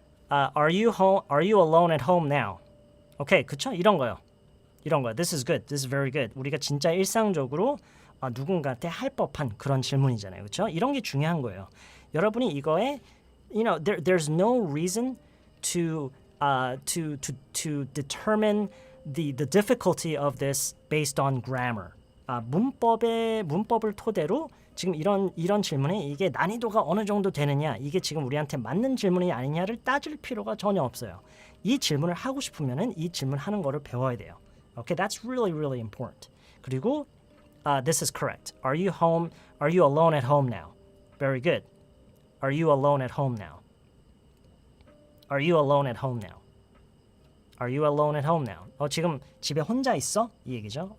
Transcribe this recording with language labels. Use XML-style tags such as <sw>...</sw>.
<en>Are you alone at home now? Okay,</en> <ko>그쵸? 이런 거요.</ko> <en>This is good. This is very good.</en> <ko>우리가 진짜 일상적으로 누군가한테 할 법한 그런 질문이잖아요. 그렇죠? 이런 게 중요한 거예요. 여러분이 이거에</ko> <en>there's no reason to determine the difficulty of this based on grammar.</en> <ko>문법을 토대로 지금 이런 질문이 이게 난이도가 어느 정도 되느냐, 이게 지금 우리한테 맞는 질문이 아니냐를 따질 필요가 전혀 없어요. 이 질문을 하고 싶으면은 이 질문하는 거를 배워야 돼요.</ko> <en>Okay, that's really, really important.</en> <ko>그리고</ko> <en>this is correct. Are you alone at home now? Very good. Are you alone at home now? Are you alone at home now? Are you alone at home now?</en> <ko>지금 집에 혼자 있어? 이 얘기죠.</ko>